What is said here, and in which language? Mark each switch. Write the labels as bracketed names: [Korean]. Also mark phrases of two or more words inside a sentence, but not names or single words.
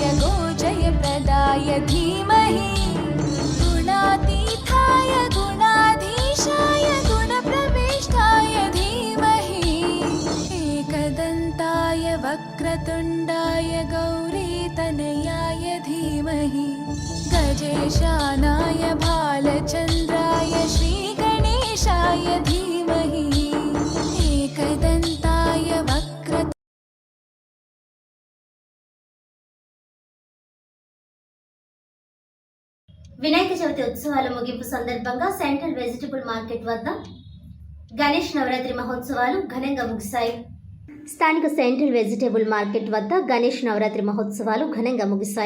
[Sanskrit] गोजयप्रदाय धीमहि गुणातीताय गुणाधीशाय गुणप्रविष्टाय धीमहि एकदन्ताय वक्रतुण्डाय गौरीतनयाय धीमहि गजेशानाय भालचन्द्राय श्रीगणेशाय धीमहि एकदन्ताय वक्र [Telugu] వినాయక చవితి ఉత్సవాల ముగింపు సందర్భంగా సెంట్రల్ వెజిటబుల్ మార్కెట్ వద్ద గణేష్ నవరాత్రి మహోత్సవాలు ఘనంగా ముగిశాయి. స్థానిక సెంట్రల్ వెజిటబుల్ మార్కెట్ వద్ద గణేష్ నవరాత్రి మహోత్సవాలు ఘనంగా ముగిశాయి.